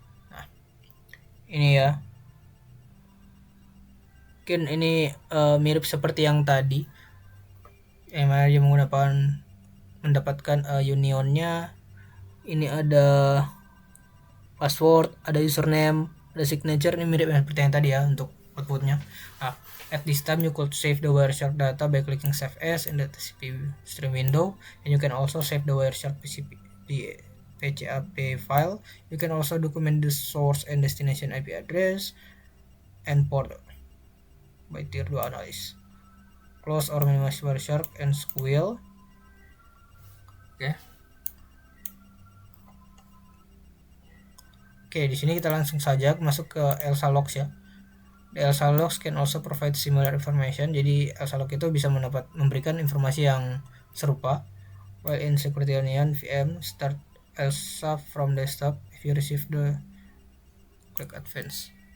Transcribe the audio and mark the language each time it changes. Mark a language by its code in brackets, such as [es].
[id] Nah, ini ya, mungkin ini mirip seperti yang tadi, yang mana dia mendapatkan unionnya. Ini ada password, ada username, ada signature. Ini mirip seperti yang tadi ya untuk outputnya. [en] At this time you could save the Wireshark data by clicking save as in the TCP stream window, and you can also save the Wireshark PCAP file. You can also document the source and destination IP address and port by tier 2 analysis. Close or minimize Wireshark and SQL. [id] Oke, di sini kita langsung saja masuk ke ELSA logs ya. [en] The ELSA logs can also provide similar information. [id] Jadi ELSA log itu bisa memberikan informasi yang serupa. [en] While in Security Onion VM, start ELSA from desktop. If you receive the click advance.